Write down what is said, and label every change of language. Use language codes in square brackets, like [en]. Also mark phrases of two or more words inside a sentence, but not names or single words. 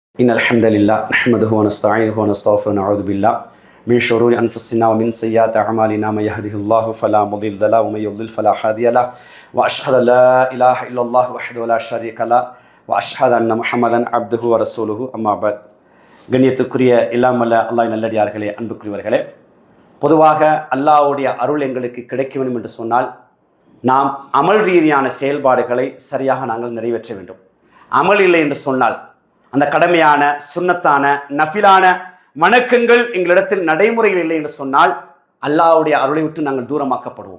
[ar] إن الحمد لله نحمده ونستعينه ونستغفره ونعوذ بالله من شرور أنفسنا ومن سيئات أعمالنا من يهده الله فلا مضل له ومن يضلل فلا هادي له وأشهد أن لا إله إلا الله وحده لا شريك له وأشهد أن محمدا عبده ورسوله أما بعد. [ta] கண்ணியத்துக்குரிய இல்லாமல்ல அல்லாஹ் நல்லடியார்களே, அன்புக்குரியவர்களே, பொதுவாக அல்லாஹ்வுடைய அருள் எங்களுக்கு கிடைக்க வேண்டும் என்று சொன்னால் நாம் அமல் ரீதியான செயல்பாடுகளை சரியாக நாங்கள் நிறைவேற்ற வேண்டும். அமல் இல்லை என்று சொன்னால் அந்த கடமையான சுன்னத்தான நஃபிலான வணக்கங்கள் எங்களிடத்தில் நடைமுறையில் இல்லை என்று சொன்னால் அல்லாஹ்வுடைய அருளை விட்டு நாங்கள் தூரமாக்கப்படுவோம்.